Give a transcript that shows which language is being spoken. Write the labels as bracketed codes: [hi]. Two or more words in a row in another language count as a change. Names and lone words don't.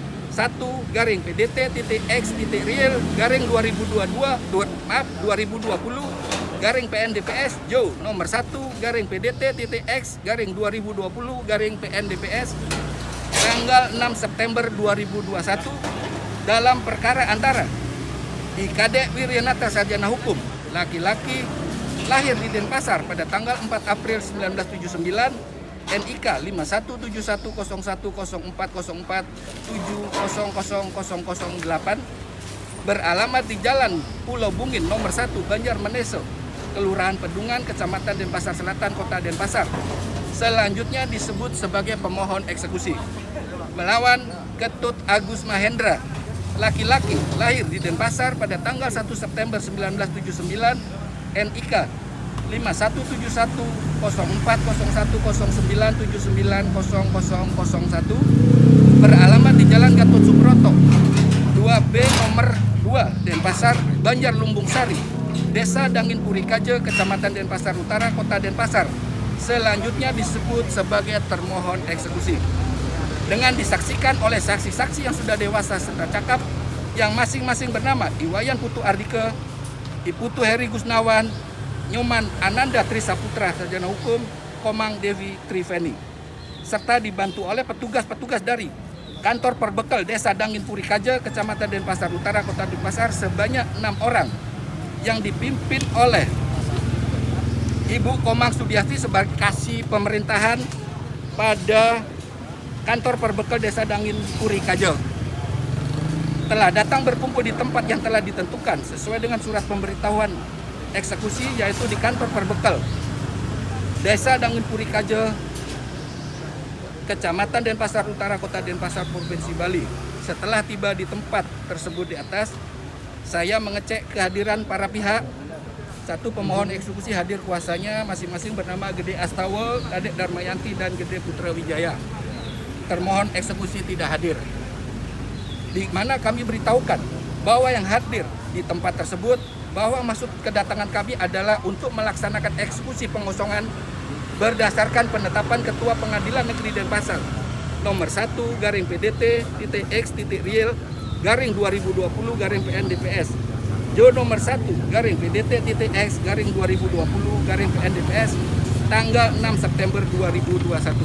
[id] 1-PDT-X-2020-PNDPS JO nomor 1-PDT-X-2020-PNDPS tanggal 6 September 2021 dalam perkara antara Kadek Wiryanata Sarjana Hukum, laki-laki, lahir di Denpasar pada tanggal 4 April 1979, NIK 51710404700008, beralamat di Jalan Pulau Bungin nomor 1 Banjar Meneso, Kelurahan Pedungan, Kecamatan Denpasar Selatan, Kota Denpasar. Selanjutnya disebut sebagai pemohon eksekusi. Melawan Ketut Agus Mahendra, laki-laki, lahir di Denpasar pada tanggal 1 September 1979, NIK 5171040109790001, beralamat di Jalan Gatot Subroto 2B nomor 2 Denpasar, Banjar Lumbung Sari, Desa Dangin Puri Kaje, Kecamatan Denpasar Utara, Kota Denpasar. Selanjutnya disebut sebagai termohon eksekusi. Dengan disaksikan oleh saksi-saksi yang sudah dewasa serta cakap yang masing-masing bernama Iwayan Putu Ardike, Iputu Heri Gusnawan, Nyoman Ananda Trisaputra Sarjana Hukum, Komang Devi Triveni, serta dibantu oleh petugas-petugas dari Kantor Perbekal Desa Dangin Puri Kaja, Kecamatan Denpasar Utara, Kota Denpasar sebanyak 6 orang yang dipimpin oleh Ibu Komang Sudiasti sebagai kasih pemerintahan pada Kantor Perbekal Desa Dangin Puri Kaja. Telah datang berkumpul di tempat yang telah ditentukan sesuai dengan surat pemberitahuan eksekusi, yaitu di Kantor Perbekal Desa Dangin Puri Kaja, Kecamatan Denpasar Utara, Kota Denpasar, Provinsi Bali. Setelah tiba di tempat tersebut di atas, saya mengecek kehadiran para pihak. Satu pemohon eksekusi hadir kuasanya masing-masing bernama Gede Astawa, Kadek Darmayanti, dan Gede Putra Wijaya. Termohon eksekusi tidak hadir. Di mana kami beritahukan bahwa yang hadir di tempat tersebut bahwa maksud kedatangan kami adalah untuk melaksanakan eksekusi pengosongan berdasarkan penetapan Ketua Pengadilan Negeri Denpasar nomor 1 garing PDT.X.Riel garing 2020 garing PNDPS Jo nomor 1 garing PDT.X garing 2020 garing PNDPS tanggal 6 September 2021.